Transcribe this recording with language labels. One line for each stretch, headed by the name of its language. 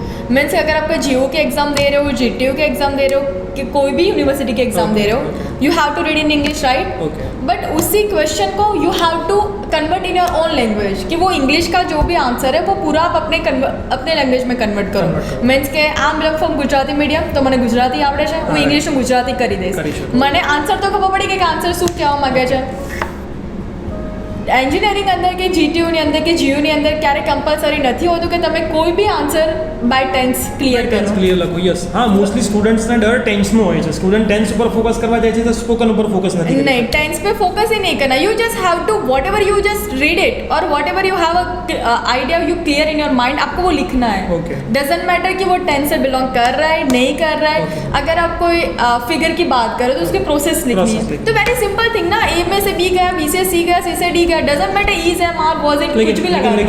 Hindi: Means अगर आप GO के एग्ज़ाम दे रहे हो, GTU के एग्ज़ाम दे रहे हो, कि कोई भी यूनिवर्सिटी के एग्ज़ाम दे रहे हो
English: You have to read in English, right? Okay.
Hindi: But उसी क्वेश्चन को
English: you have to convert in your own language,
Hindi: कि वो इंग्लिश का जो भी आंसर है वो पूरा आप अपने लैंग्वेज में कन्वर्ट करो.
Gujarati: मीन्स કે આમ બિલોંગ ફ્રોમ ગુજરાતી મીડિયમ, તો મને ગુજરાતી આવડે છે, હું ઇંગ્લિશમાં ગુજરાતી કરી દઈશ. મને આન્સર તો ખબર પડી કે આન્સર શું કહેવા માંગે છે. એન્જિનિયરિંગ અંદર કે જીટીયુની અંદર કે જીયુની અંદર ક્યારે કમ્પલસરી નથી હોતું કે તમે કોઈ B answer by tense clear કરો. ક્લિયર લખો. યસ, હા, મોસ્ટલી સ્ટુડન્ટ્સને ડર ટેન્સનો હોય છે. સ્ટુડન્ટ ટેન્સ ઉપર ફોકસ કરવા જાય છે તો સ્પોકન ઉપર ફોકસ નથી કરતા.
Hindi: नहीं, टेंस पे फोकस ही नहीं करना.
English: you just have to whatever you just read it
Hindi: और what ever you have a idea you clear in your mind, आपको वो लिखना है.
English: Okay.
Hindi: डजेंट मैटर कि वो टेंस से बिलोंग कर रहा है नहीं कर रहा है.
English: Okay.
Hindi: अगर आप कोई फिगर की बात करें तो उसकी प्रोसेस लिखनी है. तो वेरी सिंपल थिंग ना, ए में से बी गया, बी से सी गया, सी से डी गया, doesn't matter is M R was it, कुछ भी लगा.